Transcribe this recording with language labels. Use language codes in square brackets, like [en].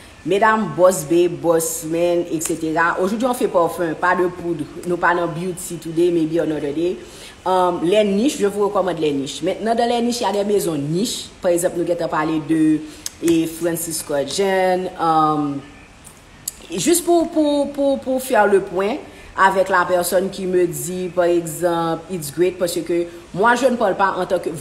[fr] Mesdames, boss babe, boss men, etc. Aujourd'hui, on fait parfum, pas de poudre. [en] Nous parlons beauty today, maybe another day. [fr] Les niches, je vous recommande les niches. Maintenant, dans les niches, il y a des maisons niches. Par exemple, nous avons parlé de Francis Scott Jean. Juste pour faire le point avec la personne qui me dit, par exemple, it's great, parce que moi, je ne parle pas en tant que...